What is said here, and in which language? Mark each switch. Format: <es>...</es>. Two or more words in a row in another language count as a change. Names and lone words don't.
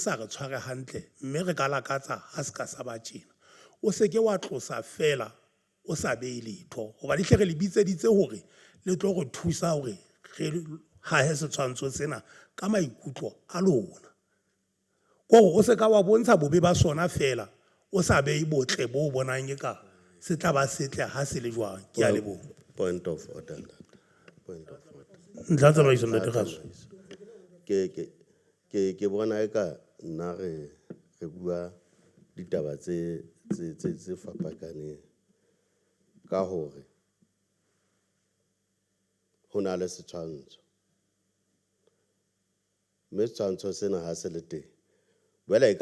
<st>sa re tshware hantle mme re ka lakatsa ha se ka sa ba tjena o seke wa tlosa fela o sa behe letho hoba di hle re le bitseditse hore le tlo go thusa hore re hahe setshwantsho sena ka maikutlo a lona kore o seka wa bontsha bobe ba sona fela o sa behe botle bo bonang eka se tla ba setle ha se le jwang ke a leboha.</st> <en>Point of order. Point of order.</en> <st>Ntlha tsamaiso ntate Kgaso. Ke bona eka nna re bua ditaba tse fapakaneng ka hore ho na le setshwantsho mme setshwantsho sena ha se le teng jwale e</st>